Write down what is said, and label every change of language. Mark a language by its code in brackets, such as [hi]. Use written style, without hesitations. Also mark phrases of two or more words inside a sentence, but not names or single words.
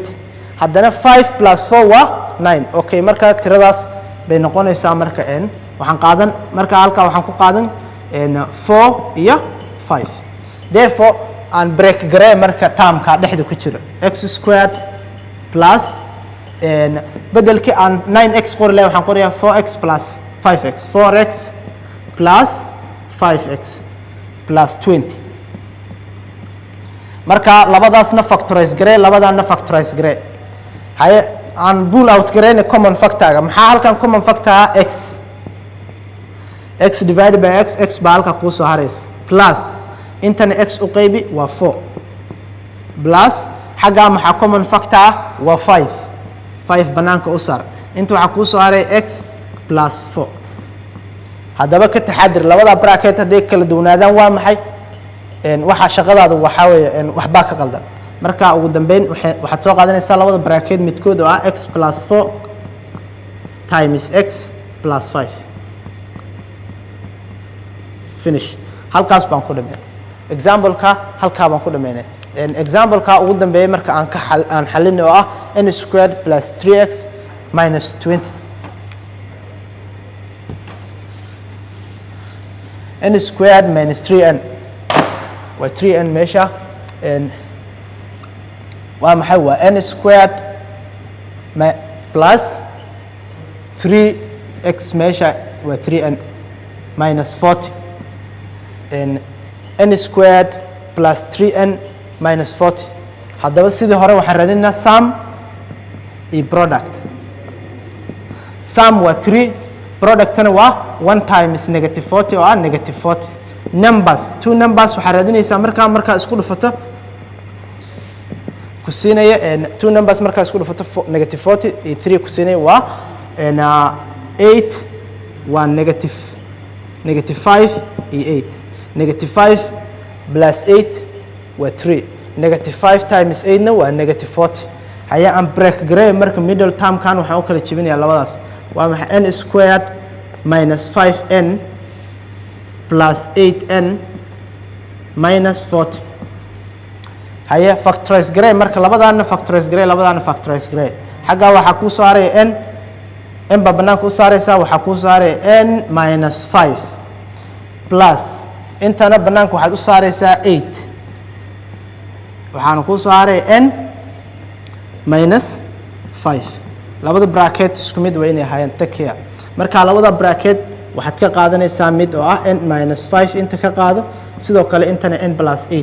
[so] haddana 5 plus 4 waa 9 okay marka tiradaas bay noqonaysaa marka waxaan qaadan marka halka waxaan ku qaadan 4 iyo 5 therefore aan break garey marka termka dhexda ku jiro [en] x squared plus [so] bedelkii aan 9x qori lahayn waxaan qorayaa [en] 4x plus 5x 4x plus 5x plus 20 [so] marka labadaasna factorize garey labadaana factorize garey haye aan [en] pull out [so] gareyna [en] common factor [so] maxaa halkan [en] common factor x divided by x [so] baa halka ku soo haraysa plus intana x u qaybi waa 4 plus xaga maxaa [en] common factor [so] waa 5 banaanka u saar inta waxa ku soo haray [en] x plus 4 haddaba ka taxadir labada bracket hadday kala duwanaadaan waa maxay waxa shaqadaadu waxa weeye waxba ka qaldan marka ugu dambeyn waxaad soo qaadanaysaa labada bracket midkood oo ah x plus 4 times x plus 5 [so] finish halkaas baan ku dhameeyay example-ka halkaa baan ku dhameynay example-ka ugu dambeeyay marka aan xalin oo ah [en] n squared plus 3x minus 20 n squared minus 3n [so] waa 3n meesha waa maxay waa [en] n squared plus [so] 3x meesha waa [en] 3n minus 40 n squared plus 3n minus 40 [so] haddaba sidii hore waxaan raadinaynaa sum iyo product sum waa 3 productna waa [en] 1 times negative 40 [so] oo ah [en] negative 40 numbers two numbers [so] waxaa raadinaysaa markaa isku dhufato ku siinaya [en] two numbers [so] markaa isku dhufato [en] negative 40 [so] iyo 3 ku siinaya waa 8 waa [en] negative 5 [so] iyo [en] 8 negative 5 plus 8 [so] waa [en] 3 negative 5 times 8 [so] na waa [en] negative 40 [so] haya aan break gray marka [en] middle term [so] kan waxaan u kala jebinayaa labadaas waa maxay [en] n squared minus 5n plus 8n minus 40 [so] haya factorize gray marka labadaana factorize gray xagga waxa ku soo haray n ba banaanka u saaraysaa waxa ku soo haray [en] n minus 5 plus [so] intana banaanka waxaad u saaraysaa 8 waxaana ku soo haray [en] n minus 5 [so] labada bracket isku mid waa inay ahaayeen take marka labada bracket waxaad ka qaadanaysaa mid oo ah [en] n minus 5 [so] inta ka qaado sidoo kale intana [en] n plus